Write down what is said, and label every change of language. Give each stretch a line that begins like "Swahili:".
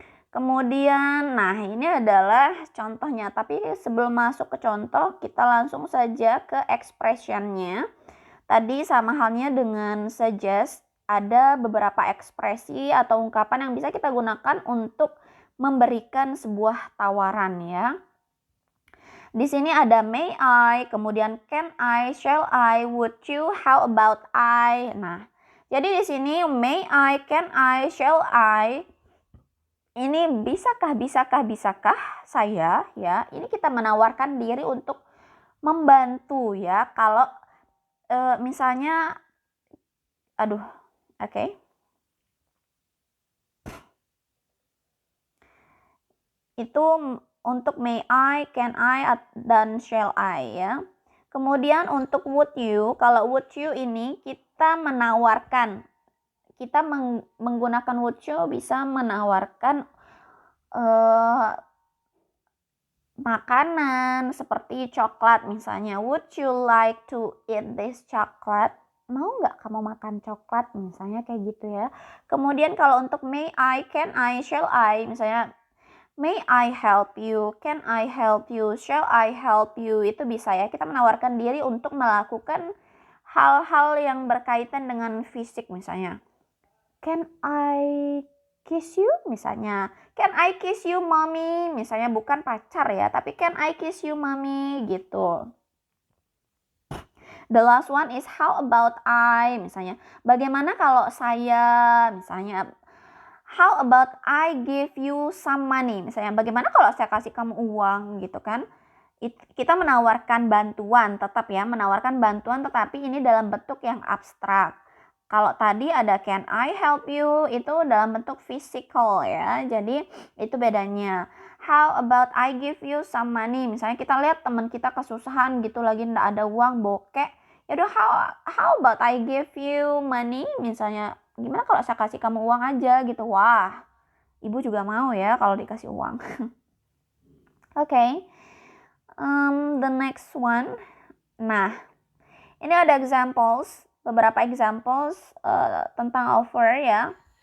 Indonesian: Kemudian, nah ini adalah contohnya, tapi sebelum masuk ke contoh, kita langsung saja ke expressionnya. Tadi sama halnya dengan suggest, ada beberapa ekspresi atau ungkapan yang bisa kita gunakan untuk memberikan sebuah tawaran ya. Di sini ada
English: may I,
Indonesian: kemudian
English: can I, shall I, would you, how about I.
Indonesian: Nah, jadi di sini
English: may I, can I, shall I,
Indonesian: ini bisakah saya ya. Ini kita menawarkan diri untuk membantu ya. Kalau misalnya oke. Itu untuk
English: may I, can I,
Indonesian: dan
English: shall I
Indonesian: ya. Kemudian untuk
English: would you,
Indonesian: kalau would you ini kita menawarkan, kita menggunakan would you bisa menawarkan makanan seperti coklat misalnya.
English: Would you like to eat this chocolate?
Indonesian: Mau nggak kamu makan coklat misalnya, kayak gitu ya. Kemudian kalau untuk
English: may I, can I, shall I,
Indonesian: misalnya
English: may I help you,
Indonesian: can I help you, shall I help you, itu bisa ya, kita menawarkan diri untuk melakukan hal-hal yang berkaitan dengan fisik misalnya.
English: Can kiss you
Indonesian: misalnya.
English: Can I kiss you mommy?
Indonesian: Misalnya bukan pacar ya, tapi
English: can I kiss you mommy
Indonesian: gitu.
English: The last one is how about I?
Indonesian: Misalnya, bagaimana kalau saya? Misalnya,
English: how about I give you some money?
Indonesian: Misalnya, bagaimana kalau saya kasih kamu uang gitu kan? Kita menawarkan bantuan, tetap ya, menawarkan bantuan tetapi ini dalam bentuk yang abstrak. Kalau tadi ada
English: can I help you,
Indonesian: itu dalam bentuk physical ya. Jadi itu bedanya.
English: How about I give you some money?
Indonesian: Misalnya kita lihat teman kita kesusahan gitu lagi nggak ada uang, bokek. Yaudah
English: how about I give you money?
Indonesian: Misalnya gimana kalau saya kasih kamu uang aja gitu. Wah, ibu juga mau ya kalau dikasih uang.
English: Oke. The next one.
Indonesian: Nah, ini ada examples, beberapa examples tentang offer ya.